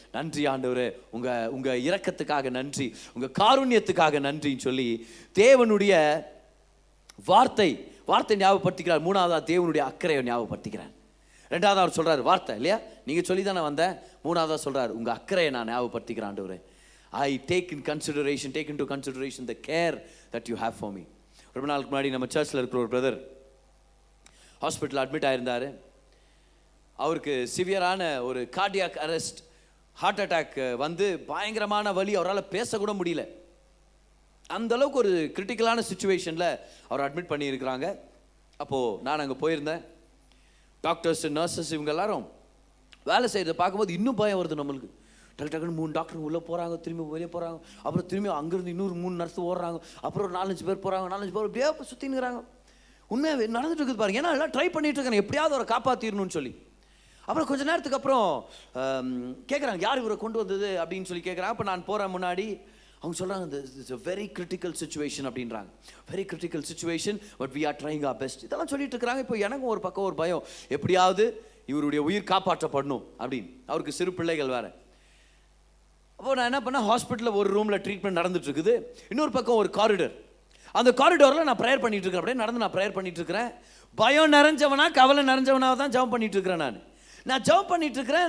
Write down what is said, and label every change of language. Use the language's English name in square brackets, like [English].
[Tamil] நன்றி ஆண்டவரே, உங்கள் இரக்கத்துக்காக நன்றி, உங்கள் காருண்யத்துக்காக நன்றின்னு சொல்லி தேவனுடைய வார்த்தை ஞாபகப்படுத்திக்கிறார். மூணாவதா தேவனுடைய அக்கறையை ஞாபகப்படுத்திக்கிறேன். ரெண்டாவது அவர் சொல்கிறார் வார்த்தை இல்லையா, நீங்கள் சொல்லி தானே வந்தேன். மூணாவதாக சொல்கிறார், உங்கள் அக்கறையை நான் ஞாபகப்படுத்திக்கிறேன் ஆண்டவரே. [English] I take into consideration the care that you have for me. [Tamil] ரொம்ப நாளுக்கு முன்னாடி நம்ம சர்ச்சில் இருக்கிற ஒரு பிரதர் ஹாஸ்பிட்டல் அட்மிட் ஆயிருந்தார். அவருக்கு சிவியரான ஒரு கார்டியாக் அரெஸ்ட், ஹார்ட் அட்டாக் வந்து பயங்கரமான வலி, அவரால் பேசக்கூட முடியல. அந்த அளவுக்கு ஒரு கிரிட்டிக்கலான சுச்சுவேஷனில் அவர் அட்மிட் பண்ணியிருக்கிறாங்க. அப்போது நான் அங்கே போயிருந்தேன். டாக்டர்ஸ், நர்சஸ் இவங்க எல்லாரும் வேலை செய்கிறத பார்க்கும்போது இன்னும் பயம் வருது நம்மளுக்கு. டக்குன்னு 3 டாக்டர் உள்ளே போகிறாங்க, திரும்பி வெளியே போகிறாங்க, அப்புறம் திரும்பி அங்கேருந்து இன்னொரு 3 நர்ஸ் ஓடுறாங்க, அப்புறம் ஒரு 4-5 பேர் போகிறாங்க, 4-5 பேர் அப்படியே சுற்றினுங்கிறாங்க. உண்மையாக நடந்துட்டு இருக்குது பாருங்க. ஏன்னா எல்லாம் ட்ரை பண்ணிட்டு இருக்காங்க எப்படியாவது அவரை காப்பாற்றிடணும்னு சொல்லி. அப்புறம் கொஞ்சம் நேரத்துக்கு அப்புறம் கேட்குறாங்க, யார் இவரை கொண்டு வந்தது அப்படின்னு சொல்லி கேட்குறாங்க. அப்போ நான் போகிறேன் முன்னாடி, அவங்க சொல்கிறாங்க, [English] it's a very critical situation [Tamil] அப்படின்றாங்க. [English] Very critical situation, but we are trying our best. [Tamil] இதெல்லாம் சொல்லிட்டு இருக்கிறாங்க. இப்போ எனக்கும் ஒரு பக்கம் ஒரு பயம், எப்படியாவது இவருடைய உயிர் காப்பாற்றப்படணும் அப்படின்னு. அவருக்கு சிறு பிள்ளைகள் வேறு. அப்போ நான் என்ன பண்ணேன், ஹாஸ்பிட்டலில் ஒரு ரூமில் ட்ரீட்மெண்ட் நடந்துட்டு இருக்குது, இன்னொரு பக்கம் ஒரு காரிடர். அந்த காரிடோரில் நான் ப்ரேயர் பண்ணிட்டு இருக்கிறேன். அப்படியே நடந்து நான் ப்ரேயர் பண்ணிட்டு இருக்கிறேன். பயம் நிறைஞ்சவனா கவலை நிறைஞ்சவனாக தான் ஜெபம் பண்ணிட்டு இருக்கிறேன். நான் ஜெபம் பண்ணிட்டு இருக்கிறேன்.